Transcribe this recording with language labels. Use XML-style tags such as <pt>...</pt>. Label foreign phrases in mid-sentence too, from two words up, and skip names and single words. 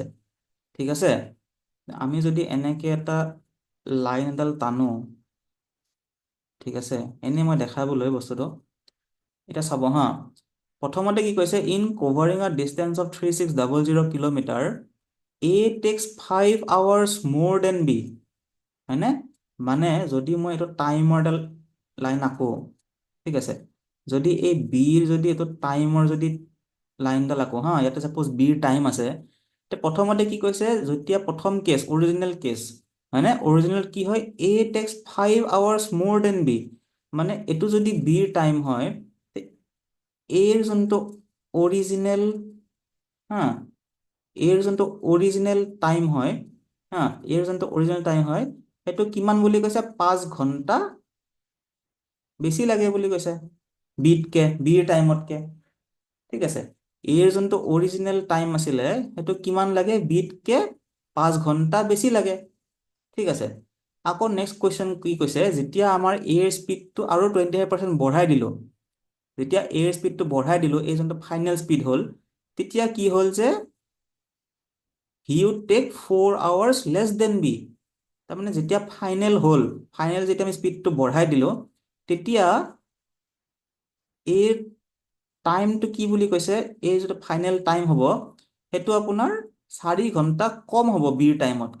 <as>ঠিক আছে, আমি যদি এনেকে এটা লাইন এডাল টানো, ঠিক আছে, এনেই মই দেখাবলৈ বস্তুটো, এতিয়া চাব হা। প্ৰথমতে কি কৈছে?</as> <en>in covering a distance of 3600 kilometre, A takes 5 hours more than B,</en> <as>হয়নে? মানে যদি মই এইটো টাইমৰ এডাল লাইন আঁকো, ঠিক আছে, যদি এই বিৰ যদি এইটো টাইমৰ যদি লাইনডাল আঁকো হা, ইয়াতে চাপ'জ বিৰ টাইম আছে, এতিয়া প্ৰথমতে কি কৈছে? যেতিয়া প্ৰথম কেছ,</as> <en>original case,</en> <as>হয়নে? অৰিজিনেল কি হয়?</as> <en>A takes 5 hours more than B,</en> <as>মানে এইটো যদি বিৰ টাইম হয়, এৰ যোনটো অৰিজিনেল, হা, এৰ যোনটো</as> <en>original time</en> <as>হয়, হা, এৰ যোনটো</as> <en>original time</en> <as>হয় সেইটো কিমান বুলি কৈছে, 5 ঘণ্টা বেছি লাগে বুলি কৈছে বিতকে, বিৰ টাইমতকে। ঠিক আছে, এৰ যোনটো</as> <en>original time</en> <as>আছিলে সেইটো কিমান লাগে, বিতকে 5 ঘণ্টা বেছি লাগে। ঠিক আছে, আকৌ</as> <en>next question</en> <as>কি কৈছে, যেতিয়া আমাৰ এৰ স্পীডটো আৰু 25% বঢ়াই দিলোঁ, যেতিয়া এৰ স্পীডটো বঢ়াই দিলোঁ, এই যোনটো</as> <en>final speed</en> <as>হ'ল, তেতিয়া কি হ'ল যে</as> <en>he would take 4 hours less than B.</en> <as>তাৰমানে যেতিয়া ফাইনেল হ'ল, ফাইনেল যেতিয়া আমি স্পীডটো বঢ়াই দিলোঁ, তেতিয়া এই টাইমটো কি বুলি কৈছে, এই যিটো</as> <en>final time</en> <as>হ'ব সেইটো আপোনাৰ 4 ঘণ্টা কম হ'ব বিৰ টাইমতকে।</as>